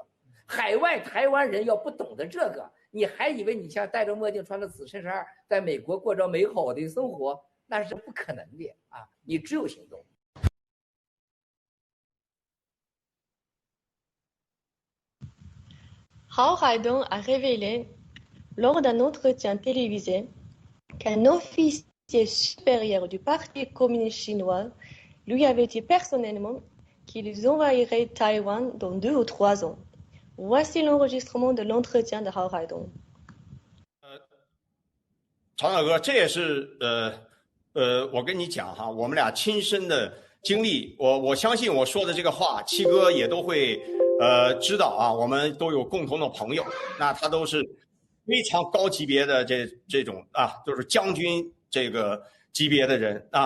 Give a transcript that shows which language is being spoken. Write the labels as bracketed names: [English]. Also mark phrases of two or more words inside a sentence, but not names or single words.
[Chinese] 海外台湾人要不懂得这个，你还以为你像戴着墨镜穿着紫衬衫在美国过着美好的生活，那是不可能的啊！你只有行动。 [French] Hao Haidong a révélé lors d'un entretien télévisé qu'un officier supérieur du Parti communiste chinois lui avait dit personnellement qu'ils envahiraient Taïwan dans 2 ou 3 ans. Voici l'enregistrement de l'entretien de Hao Haidong. [Chinese] 常小哥，这也是我跟你讲哈，我们俩亲身的经历，我相信我说的这个话，七哥也都会知道啊。我们都有共同的朋友，那他都是非常高级别的这种啊，就是将军这个级别的人啊。